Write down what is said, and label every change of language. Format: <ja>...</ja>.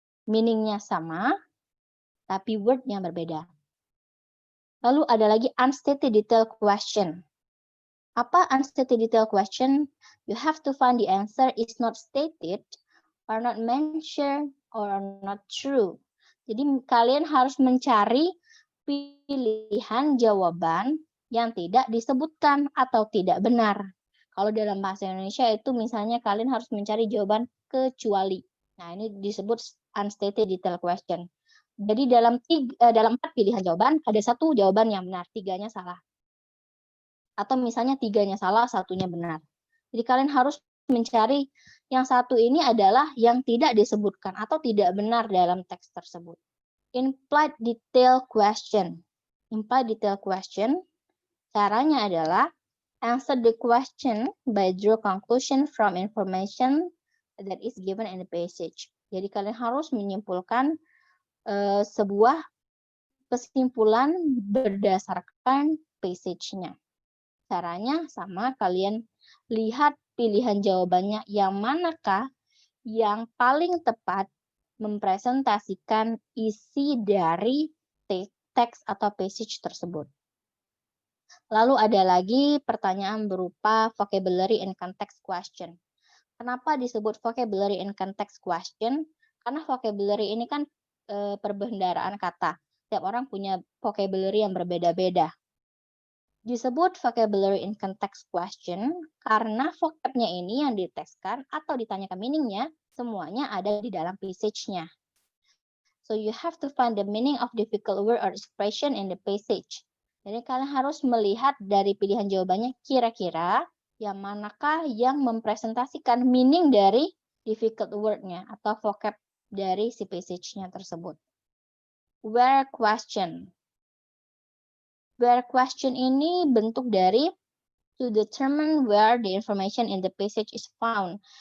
<id>Meaning-nya sama, tapi word-nya berbeda. Lalu ada lagi unstated detail question. Apa unstated detail question?</id> <en>You have to find the answer is not stated, or not mentioned, or not true.</en> <id>Jadi kalian harus mencari pilihan jawaban yang tidak disebutkan atau tidak benar. Kalau dalam bahasa Indonesia itu misalnya kalian harus mencari jawaban kecuali. Nah, ini disebut unstated detail question. Jadi dalam 4 pilihan jawaban, ada 1 jawaban yang benar, 3-nya salah. Atau misalnya 3-nya salah, 1-nya benar. Jadi kalian harus mencari yang 1 ini adalah yang tidak disebutkan atau tidak benar dalam teks tersebut.</id> <en>Implied detail question. Implied detail question,</en> <id>caranya adalah</id> <en>answer the question by draw conclusion from information that is given in the passage.</en> <id>Jadi kalian harus menyimpulkan sebuah kesimpulan berdasarkan passage-nya. Caranya sama, kalian lihat pilihan jawabannya yang manakah yang paling tepat mempresentasikan isi dari teks atau passage tersebut. Lalu ada lagi pertanyaan berupa vocabulary and context question. Kenapa disebut vocabulary and context question? Karena vocabulary ini kan perbendaharaan kata. Setiap orang punya vocabulary yang berbeda-beda. Disebut vocabulary and context question karena vocabnya ini yang diteskan atau ditanyakan meaningnya, semuanya ada di dalam passage-nya.</id> <en>So you have to find the meaning of difficult word or expression in the passage.</en> <id>Jadi kalian harus melihat dari pilihan jawabannya kira-kira yang manakah yang mempresentasikan meaning dari difficult word-nya atau vocab dari si passage-nya tersebut.</id> <en>Where question. Where question</en> <id>ini bentuk dari</id> <en>to determine where the information in the passage is found.</en>